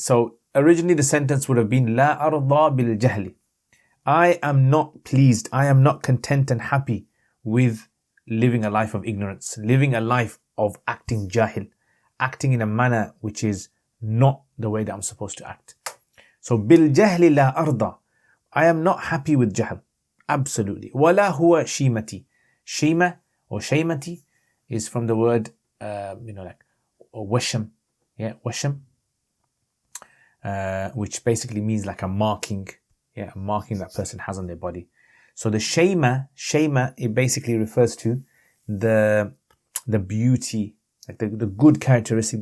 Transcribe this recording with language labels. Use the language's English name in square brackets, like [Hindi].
[English] So originally the sentence would have been [Arabic] لَا أَرْضَى بِالْجَهْلِ. [English] I am not pleased, I am not content and happy with living a life of ignorance, living a life of acting jahil, acting in a manner which is not the way that I'm supposed to act. So [Arabic] بِالْجَهْلِ لَا أَرْضَى. [English] I am not happy with jahl. Absolutely. [Arabic] وَلَا هُوَ شِيمَتِي. [English] Shima or shaymati is from the word like washam, washam, which basically means like a marking, a marking that person has on their body. So the shayma, it basically refers to the beauty, like the good characteristic.